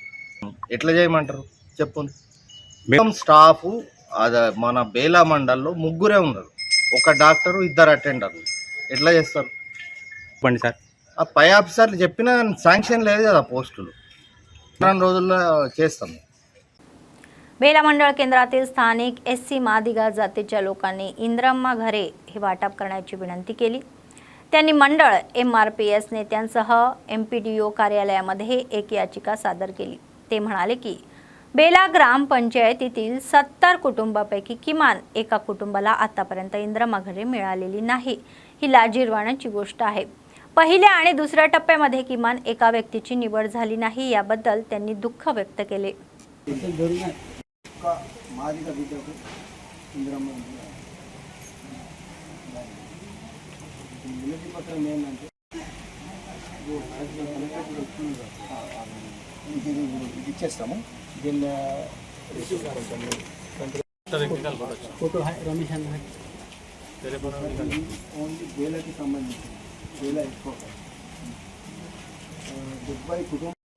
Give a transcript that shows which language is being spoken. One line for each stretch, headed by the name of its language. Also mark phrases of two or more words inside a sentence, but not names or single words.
Telugu: ఎట్లా చేయమంటారు? చెప్పు. మొత్తం స్టాఫ్ అది మన బేలా మండల్లో ముగ్గురే ఉన్నారు, ఒక డాక్టరు, 2 అటెండర్లు. ఎట్లా చేస్తారు చెప్పండి సార్. ఆ పై ఆఫీసర్లు చెప్పినా శాంక్షన్ లేదు కదా పోస్టులు. 2 రోజుల్లో చేస్తాం.
Marathi: बेला मंडळ केंद्रातील स्थानिक SC मादिगा जातीच्या लोकांनी इंद्रम्मा घरे हे वाटप करण्याची विनंती केली. त्यांनी मंडळ MRPS नेत्यांसह MPDO कार्यालयामध्ये एक याचिका सादर केली. ते म्हणाले की बेला ग्रामपंचायतीतील 70 कुटुंबापैकी किमान एका कुटुंबाला आतापर्यंत इंद्रम्मा घरे मिळालेली नाही. ही लाजिरवाण्याची गोष्ट आहे. पहिल्या आणि दुसऱ्या टप्प्यामध्ये किमान एका व्यक्तीची निवड झाली नाही, याबद्दल त्यांनी दुःख व्यक्त केले.
Telugu: ఇచ్చేస్తాము. దీన్ని ఫోటో రమేష్ అన్న ఓన్లీ బేలాకి సంబంధించి బేలా ఎక్కువ 70 కుటుంబం.